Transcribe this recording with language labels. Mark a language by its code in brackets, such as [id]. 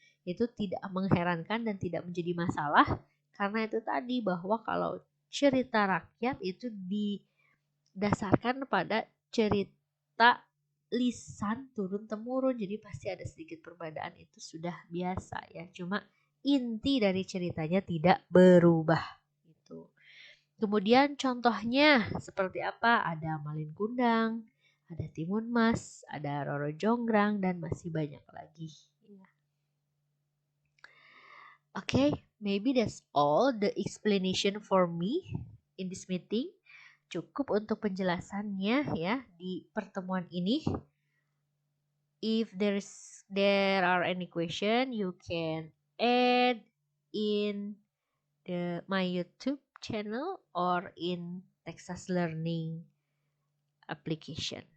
[id] Itu tidak mengherankan dan tidak menjadi masalah, karena itu tadi bahwa kalau cerita rakyat itu didasarkan pada cerita lisan turun temurun, jadi pasti ada sedikit perbedaan, itu sudah biasa ya, cuma inti dari ceritanya tidak berubah gitu. Kemudian contohnya seperti apa? Ada Malin Kundang, ada Timun Mas, ada Roro Jonggrang, dan masih banyak lagi. [en] Okay, maybe that's all the explanation for me in this meeting. [id] Cukup untuk penjelasannya ya di pertemuan ini. [en] If there are any question, you can add in my YouTube channel or in Texas Learning application.